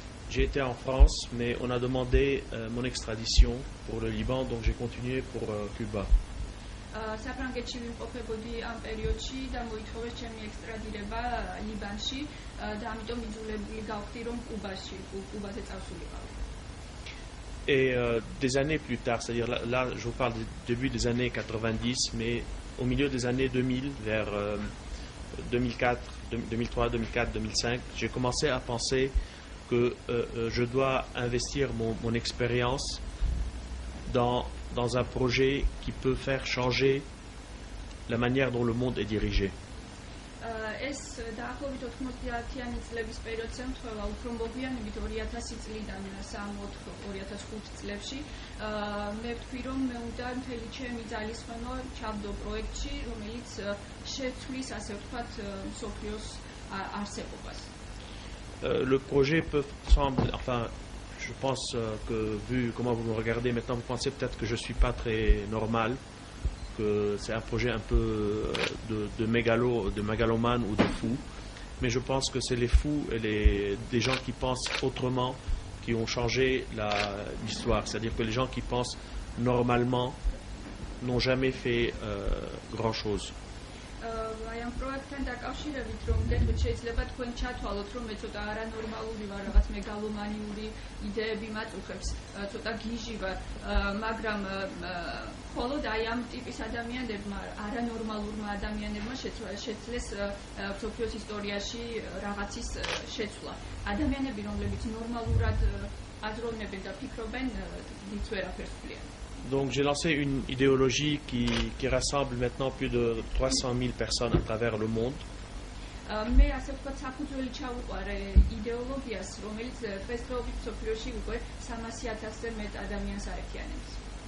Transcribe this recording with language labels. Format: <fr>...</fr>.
<fr>j'ai été en France, mais on a demandé mon extradition pour le Liban, donc j'ai continué pour Cuba.</fr> <ka>საფრანგეთში ვიმყოფებოდი ამ პერიოდში და მოითხოვეს ჩემი ექსტრადირება ლიბანში და ამიტომ იძულებული გავხდი რომ კუბაზე წავსულიყავი.</ka> <fr>Et des années plus tard, c'est-à-dire là je vous parle du début des années 90, mais au milieu des années 2000, vers 2004, 2003, 2004, 2005, j'ai commencé à penser que je dois investir mon expérience dans un projet qui peut faire changer la manière dont le monde est dirigé.</fr> <ka>ეს დაახლოებით 90-იანი წლების პერიოდზე მთვევა უფრო მოგვიანებით 2000 წლიდან 2005 წლებში მე ვთქვი რომ მე უნდა მთელი ჩემი ძალისხმევა ჩავდო პროექტში რომელიც შეცვლის ასე ვთქვათ მსოფლიოს არსებობას.</ka> <fr>Le projet peut sembler, enfin je pense que vu comment vous me regardez maintenant vous pensez peut-être que je suis pas très normal, que c'est un projet un peu de mégalomane ou de fou, mais je pense que c'est les fous et des gens qui pensent autrement qui ont changé l'histoire. C'est-à-dire que les gens qui pensent normalement n'ont jamais fait grand-chose.</fr> <ka>აი ამ პროექტთან დაკავშირებით რომ გეტყვით შეიძლება თქვენ ჩათვალოთ რომ მე ცოტა არანორმალური ვარ, რაღაც მეგალომანიური იდეები მაწუხებს, ცოტა გიჟი ვარ, მაგრამ მხოლოდ აი ამ ტიპის ადამიანებმა, არანორმალურმა ადამიანებმა შეძლეს მსოფლიოს ისტორიაში რაღაცის შეცვლა. ადამიანები რომლებიც ნორმალურად აზროვნებენ და ფიქრობენ, დიდ ვერაფერს ვფლიან.</ka> <fr>Donc j'ai lancé une idéologie qui rassemble maintenant plus de 300 000 personnes à travers le monde.</fr> <ka>მე ასე ვთქვათ საფუძველი ჩავუყარე იდეოლოგიას, რომელიც დღესდღეობით მსოფლიოში უკვე 300,000-ზე მეტ ადამიანს აერთიანებს.</ka>